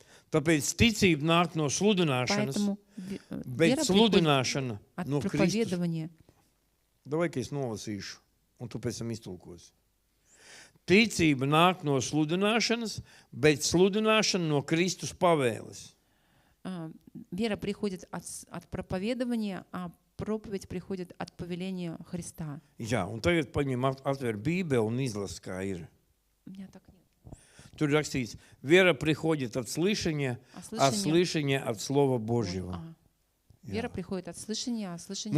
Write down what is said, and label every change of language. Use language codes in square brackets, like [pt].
[lv] Tāpēc ticība nāk no sludināšanas, [ru] Поэтому [lv] bet [ru] вера приходит [lv] sludināšana [ru] от [lv] no Kristus. [ru] проповедования. [lv] Davai, ka es nolasīšu, un tu pēc tam iztulkosi. Ticība nāk no sludināšanas, bet sludināšana no Kristus pavēles. [ru] Вера приходит от проповедования, а проповедь приходит от повеления Христа. [lv] Jā, un tagad paņem atver Bībeli un izlas, kā ir. [ru] У меня так нет. [lv] Tur rakstīts, [ru] вера приходит от слышания, а слышание от Слова Божьего. Вера приходит от слышания, а слышание